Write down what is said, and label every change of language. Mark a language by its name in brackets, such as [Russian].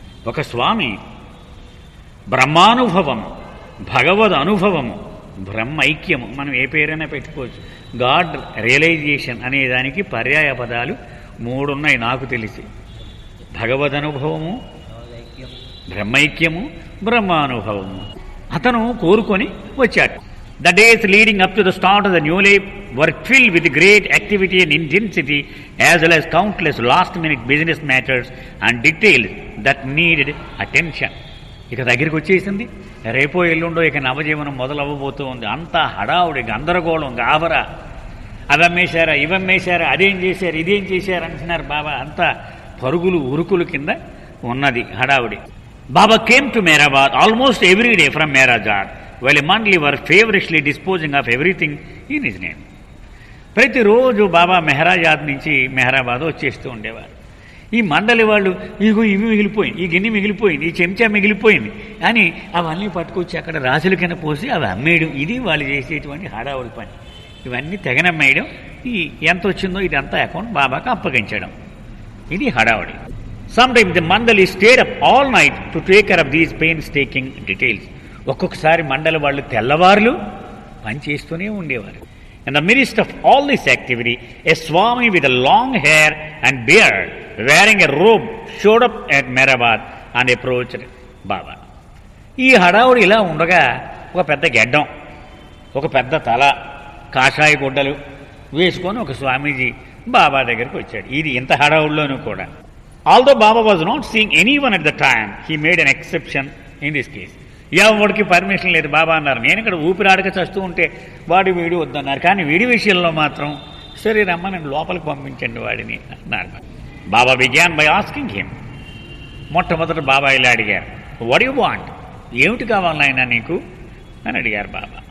[Telugu] ఒక స్వామి బ్రహ్మానుభవము, భగవద్ అనుభవము, బ్రహ్మైక్యము, మనం ఏ పేరైనా పెట్టుకోవచ్చు. గాడ్ రియలైజేషన్ అనే దానికి పర్యాయ పదాలు 3 ఉన్నాయి నాకు తెలిసి. భగవద్ అనుభవము, బ్రహ్మైక్యము, బ్రహ్మానుభవము. అతను కోరుకొని వచ్చాడు. [English] The days leading up to the start of the new life were filled with great activity and intensity, as well as countless last-minute business matters and details that needed attention. [Telugu] ఇక దగ్గరికి వచ్చేసింది. రేపో ఎల్లుండో ఇక నవజీవనం మొదలవ్వబోతూ ఉంది. అంతా హడావుడి, గందరగోళం, గాబరా. అవమ్మేశారా, ఇవమ్మేశారా, అదేం చేశారు, ఇదేం చేశారు అంటున్నారు బాబా. అంతా పరుగులు ఉరుకులు కింద ఉన్నది హడావుడి. [English] Baba came to Meherabad almost every day from Meherazad, while a mandali were feverishly disposing of everything in his name. [Telugu] ప్రతిరోజు బాబా మెహరాజాద్ నుంచి మెహరాబాద్ వచ్చేస్తూ ఉండేవారు. ఈ మండలి వాళ్ళు ఇగో ఇవి మిగిలిపోయింది, ఈ గిన్నె మిగిలిపోయింది, ఈ చెంచా మిగిలిపోయింది అని అవన్నీ పట్టుకొచ్చి అక్కడ రాసుల కింద పోసి అవి అమ్మేయడం. ఇది వాళ్ళు చేసేటువంటి హడావుడి పని. ఇవన్నీ తెగనమ్మేయడం, ఈ ఎంత వచ్చిందో ఇదంతా అకౌంట్ బాబాకు అప్పగించడం. ఇది హడావుడి. [English] Sometimes the mandali stayed up all night to take care of these painstaking details. [Telugu] ఒక్కొక్కసారి మండలి వాళ్ళు తెల్లవారులు పనిచేస్తూనే ఉండేవారు. [English] In the midst of all this activity, a Swami with a long hair and beard, wearing a robe, showed up at Mehrabad and approached Baba. [Telugu] ఈ హడావుడి ఇలా ఉండగా ఒక పెద్ద గెడ్డం, ఒక పెద్ద తల, కాషాయ గుడ్డలు వేసుకొని ఒక స్వామీజీ బాబా దగ్గరికి వచ్చాడు. ఇది ఇంత హడావుడిలోనూ కూడా. [English] Although Baba was not seeing anyone at the time, he made an exception in this case. [Telugu] ఎవరికి పర్మిషన్ లేదు. బాబా అన్నారు, నేను ఇక్కడ ఊపిరాడక చస్తూ ఉంటే వాడు వీడి వద్దన్నారు, కానీ వీడి విషయంలో మాత్రం సరే రమ్మ నేను లోపలికి పంపించండి వాడిని అన్నారు. [English] Baba began by asking him. [Telugu] మొట్టమొదట బాబా ఇలా అడిగారు, [English] what you want, [Telugu] ఏమిటి కావాలి నాయనా నీకు అని అడిగారు బాబా.